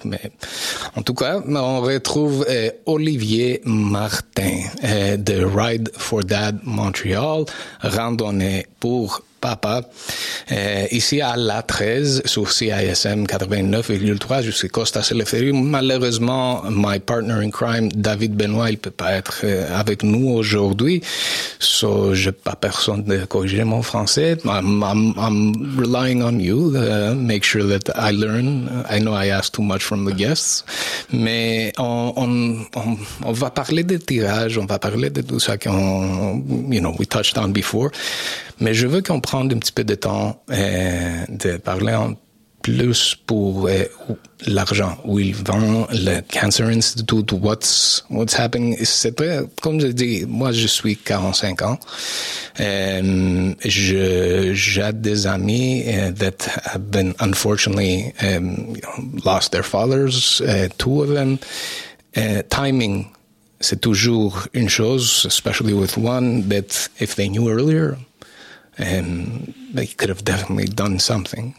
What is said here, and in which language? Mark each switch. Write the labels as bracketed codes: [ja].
[fr] Mais en tout cas, on retrouve Olivier Martin de Ride for Dad Montreal, randonnée pour papa, ici à La 13, sur CISM 89,3, jusqu'à Costa Seleferi. Malheureusement, [en] my partner in crime, [fr] David Benoit, il peut pas être avec nous aujourd'hui. So, j'ai pas personne de corriger mon français. [en] I'm relying on you, make sure that I learn. I know I ask too much from the guests. [fr] Mais on va parler de tirage, on va parler de tout ça qu'on, [en] you know, we touched on before. [fr] Mais je veux qu'on prenne un petit peu de temps de parler en plus pour l'argent. Où ils vont, le Cancer Institute, [en] what's happening. [fr] C'est très, comme je dis, moi je suis 45 ans. J'ai des amis [en] that have been unfortunately lost their fathers, two of them. Timing. [fr] C'est toujours une chose, [en] especially with one that if they knew earlier, they could have definitely done something.